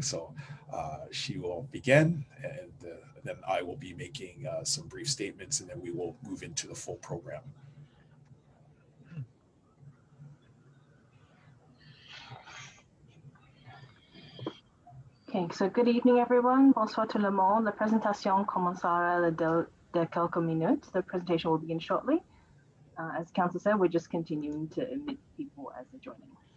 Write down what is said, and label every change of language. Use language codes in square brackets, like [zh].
[en] So she will begin, and then I will be making some brief statements, and then we will move into the full program. Okay, so good evening, everyone. [fr] Bonsoir tout le monde. La présentation commencera de quelques minutes. [en] The presentation will begin shortly. As Council said, we're just continuing to admit people as they're joining.